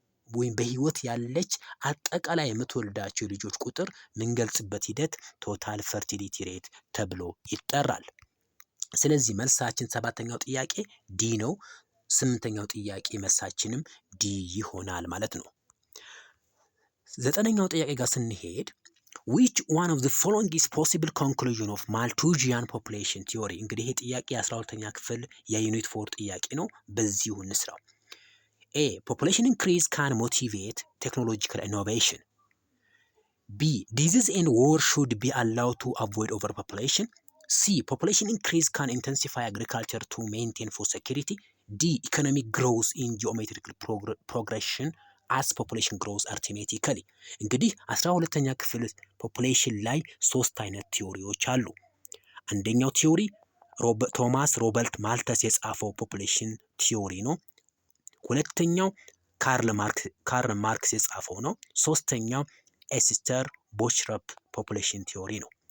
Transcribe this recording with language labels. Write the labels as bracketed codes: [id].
[am] ወይም በህይወት ያለች አጠቃላይ የምትወልዳቸው ልጆች ቁጥር የምንገልጽበት ሂደት ቶታል ፈርቲሊቲ ሬት ተብሎ ይጠራል። ስለዚህ መልሳችን 7ኛው ጥያቄ ዲ ነው። 8ኛው ጥያቄ መልሳችንም ዲ ይሆናል ማለት ነው። 9ኛው ጥያቄ ጋር ስንሄድ [en] which one of the following is possible conclusion of Malthusian population theory? [am] እንግዲህ ይሄ ጥያቄ 12ኛ ክፍል የዩኒት 4 ጥያቄ ነው። በዚሁ እንስራው። A. [en] Population increase can motivate technological innovation. B. Disease and war should be allowed to avoid overpopulation. C. Population increase can intensify agriculture to maintain food security. D. Economic growth in geometrical progression as population grows arithmetically. [am] እንግዲህ 12ኛ ክፍል ፖፑሌሽን ላይ 3 አይነት ቲዮሪዎች አሉ። አንደኛው ቲዮሪ ቶማስ ሮበርት ማልተስ የጻፈው ፖፑሌሽን ቲዮሪ ነው። ሁለተኛው ካርል ማርክስ የጻፈው ነው። ሶስተኛው ኤስተር ቦችረፕ ፖፑሌሽን ቲዮሪ ነው።